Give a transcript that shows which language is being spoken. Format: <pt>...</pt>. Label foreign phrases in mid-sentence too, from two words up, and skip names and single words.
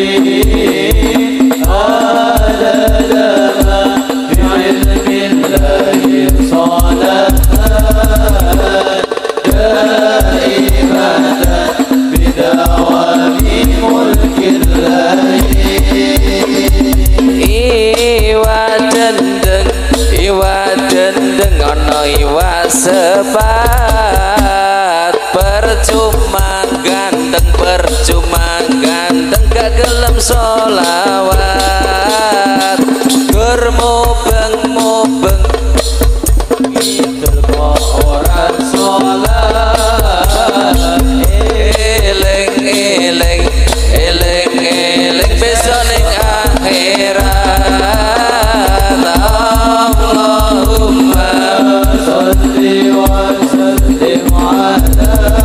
<ar>عدد ما بعلم الله صلاة دائمة بدوام ملك الله.</ar> <jv>Iwa dendeng ono iwa sepat, percuma ganteng gak gelem solawat, gur mubeng</jv> <id>itu kok orang</id> <jv>sholat. Eleng besok ning akhirat.</jv> <ar>اللهم صل وسلم على</ar>